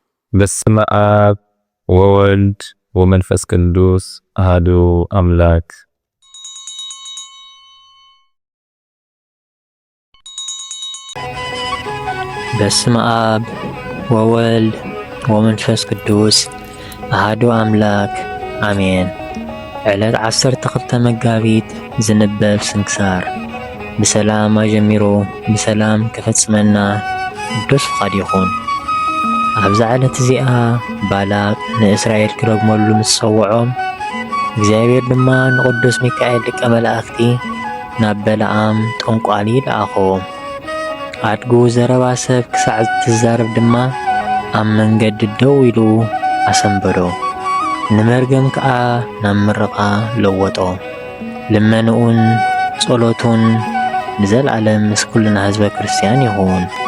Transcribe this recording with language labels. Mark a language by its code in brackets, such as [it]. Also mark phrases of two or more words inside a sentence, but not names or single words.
[gez] በስመ አብ ወወልድ ወመንፈስ ቅዱስ አሐዱ አምላክ። በስመ አብ ወወልድ ወመንፈስ ቅዱስ አሐዱ አምላክ አሜን። [ti] ዕለት 12 መጋቢት ዝንበብ ስንክሳር። ብሰላም አጀሚሮ ብሰላም ከፈጽመና ቅዱስ ፍቃድ ይኹን። ኣብዛ ዕለት እዚኣ ባላቅ ንእስራኤል ክረግመሉ ምስ ፀውዖም እግዚኣብሔር ድማ ንቅዱስ ሚካኤል ሊቀ መላእክቲ ናብ በለዓም ጠንቋሊ ለኣኾም። ኣድጉ ዘረባ ሰብ ክሳዕ ትዛረብ ድማ ኣብ መንገዲ ደው ኢሉ ኣሰንበዶ። ንመርገም ከዓ ናብ ምረቓ ለወጦ። ልመንኡን ጸሎቱን ንዘለዓለም ምስ ኩልና ህዝበ ክርስቲያን ይኹን።